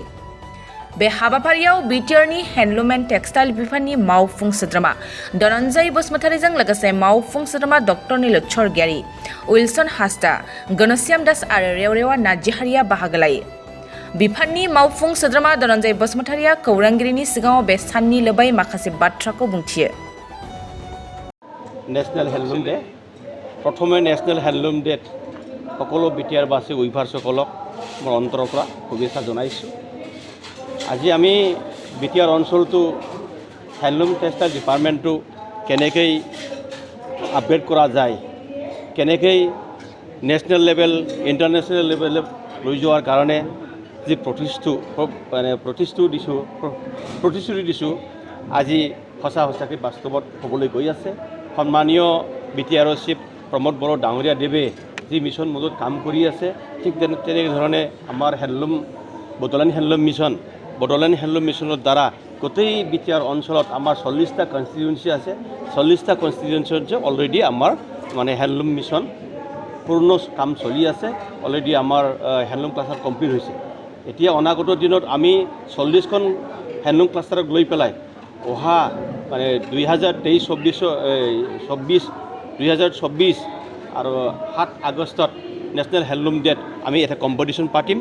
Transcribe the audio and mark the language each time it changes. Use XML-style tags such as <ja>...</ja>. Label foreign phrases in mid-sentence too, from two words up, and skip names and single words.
<brx>बे हाबाफारियाव बीटीआरनि हैंडलूम एंड टेक्सटाइल बिफाननि मावफुं सोद्रोमा धनन्जय बसुमतारीजों लोगोसे मावफुं सोद्रोमा डक्टर नीलोत्सर गियारी, उइलसन हास्दा, गणश्याम दास आरो रेवरेवा नार्जिहारिया बाहागो लायो। बिफाननि मावफुं सोद्रोमा धनन्जय बसुमतारीया खौरांगिरिनि सिगाङाव बे साननि लोबै माखासे बाथ्राखौ बुंथियो।</brx> <en>National Handloom Day</en> <as>प्रथमे</as> <en>National Handloom Day</en> <as>সকলো बीटीआरবাসী উইভাৰসকলক মোৰ অন্তৰৰ পৰা শুভেচ্ছা জনাইছোঁ। আজি আমি बीटीआर অঞ্চলটো</as> <en>handloom textile department</en> <as>কেনেকৈ আপগ্ৰেড কৰা যায়, কেনেকৈ</as> <en>national level international level</en> <as>লৈ যোৱাৰ কাৰণে যি প্ৰতিশ্ৰুতি দিছোঁ আজি সঁচাকৈ বাস্তৱত হ'বলৈ গৈ আছে। সন্মানীয় बीटीआर চিফ প্ৰমোদ বড়ো ডাঙৰীয়া দেৱে যি</as> <en>mission mode</en> <as>কাম কৰি আছে, ঠিক তেনেধৰণে আমাৰ বডোলেণ্ড</as> <en>handloom mission</en> <as>দ্বাৰা গোটেই बीटीआर অঞ্চলত আমাৰ 40টা কনষ্টিটুৱেঞ্চি আছে। 40টা কনষ্টিটুৱেঞ্চি অলৰেডি আমাৰ</as> <en>handloom mission</en> <as>পূৰ্ণ কাম চলি আছে। অলৰেডি আমাৰ</as> <en>handloom cluster complete</en> <as>হৈছে। এতিয়া অনাগত দিনত আমি 40খন</as> <en>handloom cluster</en> <as>লৈ পেলাই অহা 2024 আৰু 7 আগষ্টত</as> <en>national handloom day</en> <as>আমি এটা কম্পিটিশ্যন পাতিম।</as>